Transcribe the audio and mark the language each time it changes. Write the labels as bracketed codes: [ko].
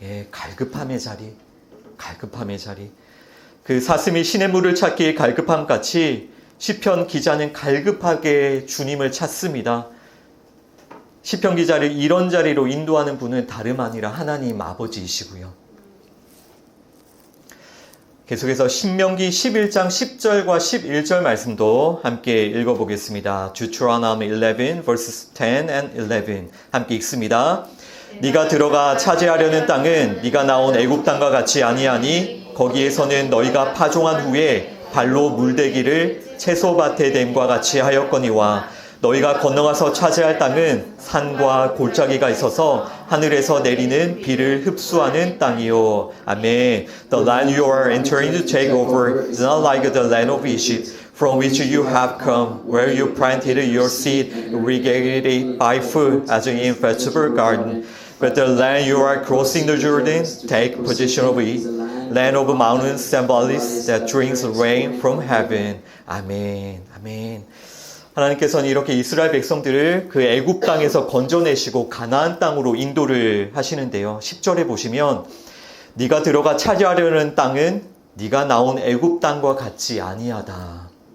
[ko] 갈급함의 자리, 갈급함의 자리. 그 사슴이 시냇물을 찾기에 갈급함같이 시편 기자는 갈급하게 주님을 찾습니다. 시편 기자를 이런 자리로 인도하는 분은 다름 아니라 하나님 아버지이시고요. 계속해서 신명기 11장 10절과 11절 말씀도 함께 읽어보겠습니다. [en] Deuteronomy 11 verses 10 and 11 [ko] 함께 읽습니다. 네가 들어가 차지하려는 땅은 네가 나온 애굽 땅과 같이 아니하니 거기에서는 너희가 파종한 후에 발로 물대기를 채소밭에 댐과 같이 하였거니와 너희가 건너가서 차지할 땅은 산과 골짜기가 있어서 하늘에서 내리는 비를 흡수하는 땅이요. 아멘. [en] The land you are entering to take over is not like the land of Egypt, from which you have come, where you planted your seed, irrigated it by foot, as in vegetable garden. But the land you are crossing the Jordan, take possession of it, land of mountains and valleys that drinks rain from heaven. [ko] 아멘. 아멘. 하나님께서는 이렇게 이스라엘 백성들을 그 애굽 땅에서 건져내시고 가나안 땅으로 인도를 하시는데요. 10절에 보시면 네가 들어가 차지하려는 땅은 네가 나온 애굽 땅과 같지 아니하다.